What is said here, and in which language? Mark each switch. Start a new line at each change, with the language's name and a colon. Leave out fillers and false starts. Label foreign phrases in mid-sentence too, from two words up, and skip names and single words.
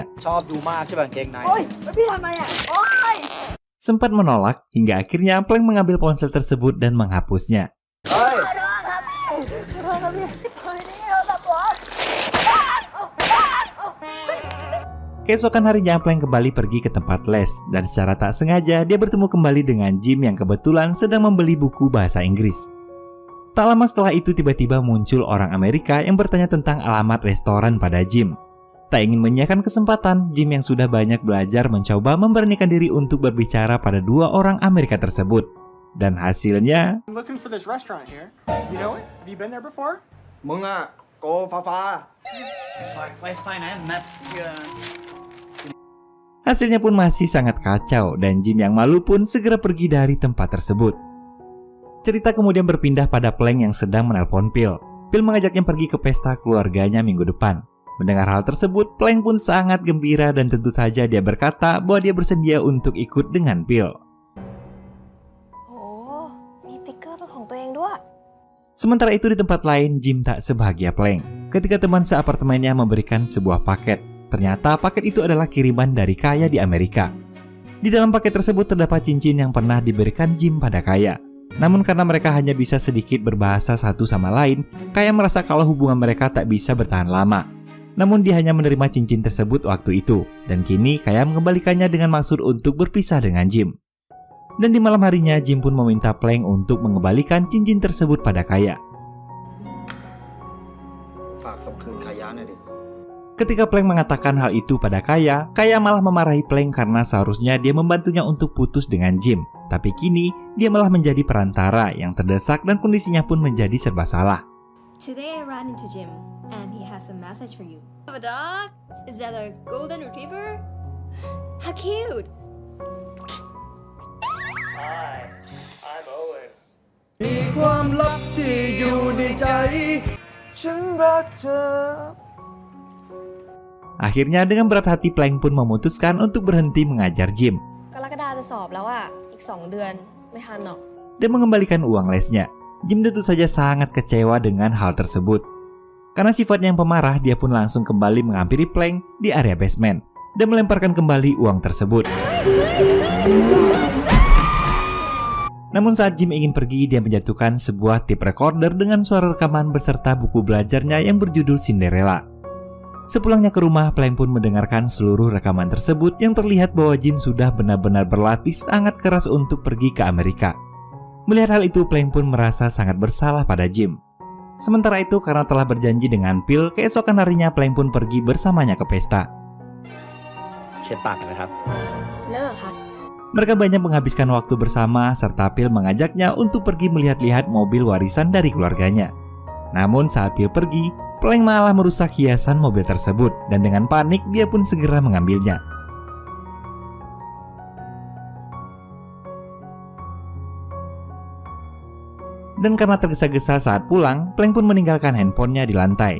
Thai: ชอบดูมากใช่ป่ะกางเกงใน
Indonesian: Sempat menolak hingga akhirnya Plank mengambil ponsel tersebut dan menghapusnya.
Thai: เฮ้ย
Indonesian: Keesokan harinya Plank kembali pergi ke tempat les dan secara tak sengaja dia bertemu kembali dengan Jim yang kebetulan sedang membeli buku bahasa Inggris. Tak lama setelah itu tiba-tiba muncul orang Amerika yang bertanya tentang alamat restoran pada Jim. Tak ingin menyiapkan kesempatan, Jim yang sudah banyak belajar mencoba memberanikan diri untuk berbicara pada dua orang Amerika tersebut. Dan hasilnya,
English: I'm looking for this restaurant here. You know it? Have you been there before?
Thai: มึงอะโกฟ้า
English: It's fine. I have map here.
Indonesian: hasilnya pun masih sangat kacau dan Jim yang malu pun segera pergi dari tempat tersebut. Cerita kemudian berpindah pada Plank yang sedang menelpon Phil. Phil mengajaknya pergi ke pesta keluarganya minggu depan. Mendengar hal tersebut, Plank pun sangat gembira dan tentu saja dia berkata bahwa dia bersedia untuk ikut dengan Phil.
Thai: โอ้มีติ๊กเกอร์เป็นของตัวเองด้วย
Indonesian: Sementara itu di tempat lain, Jim tak sebahagia Plank ketika teman seapartemennya memberikan sebuah paket. Ternyata paket itu adalah kiriman dari Kaya di Amerika. Di dalam paket tersebut terdapat cincin yang pernah diberikan Jim pada Kaya. Namun karena mereka hanya bisa sedikit berbahasa satu sama lain, Kaya merasa kalau hubungan mereka tak bisa bertahan lama. Namun dia hanya menerima cincin tersebut waktu itu, dan kini Kaya mengembalikannya dengan maksud untuk berpisah dengan Jim. Dan di malam harinya, Jim pun meminta Plank untuk mengembalikan cincin tersebut pada Kaya.
Thai: ฝากส่งคืนขายะหน่อยดิ
Indonesian: Ketika Plank mengatakan hal itu pada Kaya, Kaya malah memarahi Plank karena seharusnya dia membantunya untuk putus dengan Jim. Tapi kini, dia malah menjadi perantara yang terdesak dan kondisinya pun menjadi serba salah.
English: Today I ran into Jim, and he has a message for you. Have a dog? Is that a golden retriever? How cute! Hi, I'm Owen.
Thai: มีความลับที่อยู่ในใจ ฉันรักเธอ
Indonesian: Akhirnya dengan berat hati Plank pun memutuskan untuk berhenti mengajar Jim
Thai: กรกฎาจะสอบแล้วอ่ะ อีก 2 เดือน ไม่ทันหรอก
Indonesian: dan mengembalikan uang lesnya. Jim tentu saja sangat kecewa dengan hal tersebut. Karena sifatnya yang pemarah, dia pun langsung kembali menghampiri Plank di area basement dan melemparkan kembali uang tersebut. Namun saat Jim ingin pergi, dia menjatuhkan sebuah
English: tape recorder
Indonesian: dengan suara rekaman beserta buku belajarnya yang berjudul Cinderella. Sepulangnya ke rumah, Plank pun mendengarkan seluruh rekaman tersebut yang terlihat bahwa Jim sudah benar-benar berlatih sangat keras untuk pergi ke Amerika. Melihat hal itu, Plank pun merasa sangat bersalah pada Jim. Sementara itu, karena telah berjanji dengan Phil, keesokan harinya Plank pun pergi bersamanya ke pesta.
Thai: เช็ดปากกันนะครับ เลิกค่ะ
Indonesian: Mereka banyak menghabiskan waktu bersama serta Phil mengajaknya untuk pergi melihat-lihat mobil warisan dari keluarganya. Namun saat Phil pergi, Plank malah merusak hiasan mobil tersebut dan dengan panik dia pun segera mengambilnya. Dan karena tergesa-gesa saat pulang, Plank pun meninggalkan handphonenya di lantai.